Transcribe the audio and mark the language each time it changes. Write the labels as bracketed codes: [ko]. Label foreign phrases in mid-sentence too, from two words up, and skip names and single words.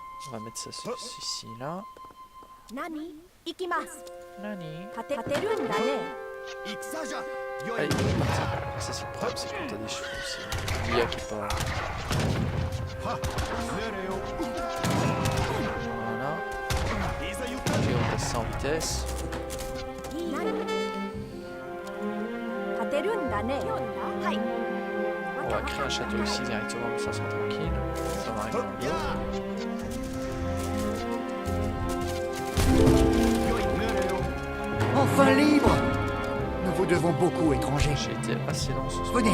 [fr] On va mettre ça ici, là. [ja] 何行きます Nani. 勝てるんだね戦じゃ。よ [fr] Allez, [ja] い。 [fr] ça c'est le problème, c'est quand t'as des chevaux, c'est l'IA qui parle. Voilà. Ok, on passe ça en vitesse. [ja] 勝てるんだねはい [fr] On va créer un château ici directement, comme ça sera tranquille. Ça va arriver dans l'eau. Enfin libre! Nous vous devons beaucoup, étrangers. J'ai été assez lent sur ce Venez.